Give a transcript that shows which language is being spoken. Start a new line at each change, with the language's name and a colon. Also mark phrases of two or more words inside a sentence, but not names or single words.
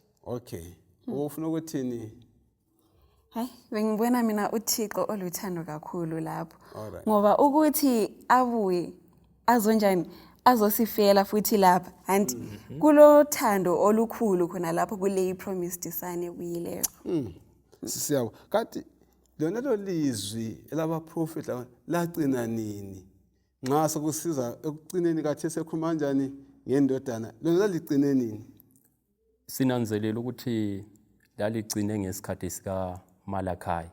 North Ndebele: Ufuna ukuthini? Hayi, bengibona mina uThixo oluthando kakhulu lapho. Ngoba ukuthi abuye azonjani azosifela futhi lapha and kulo thando olukhulu khona lapho kule
English: promised son
North Ndebele: ebuyileyo. Siyabo. Kanti lona lo lizwi elabaprofeti lagcina nini nxa sokusiza ekucineni kathi sekhuluma kanjani ngendodana lona laligcine nini? Sinanzelela ukuthi laligcine ngesikhathi sika Malachi.